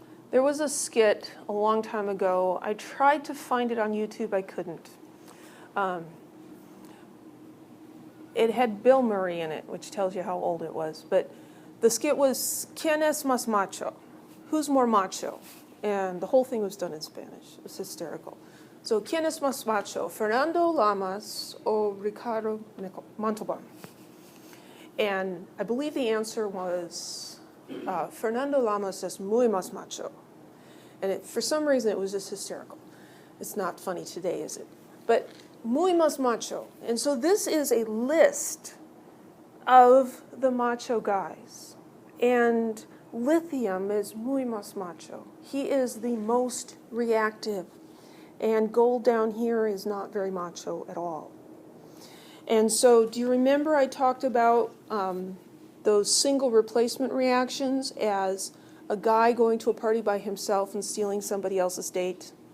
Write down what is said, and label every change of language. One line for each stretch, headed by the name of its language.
English: There was a skit a long time ago. I tried to find it on YouTube. I couldn't. It had Bill Murray in it, which tells you how old it was. But the skit was,
Spanish: ¿Quién es más macho?
English: Who's more macho? And the whole thing was done in Spanish. It was hysterical. So,
Spanish: ¿quién es más macho,
English: Fernando Lamas or Ricardo Montalban? And I believe the answer was
Spanish: Fernando Lamas es muy más macho.
English: And for some reason, it was just hysterical. It's not funny today, is it? But
Spanish: muy más macho.
English: And so this is a list of the macho guys. And Lithium is
Spanish: muy más macho.
English: He is the most reactive. And Gold down here is not very macho at all. And so do you remember I talked about those single replacement reactions as a guy going to a party by himself and stealing somebody else's date?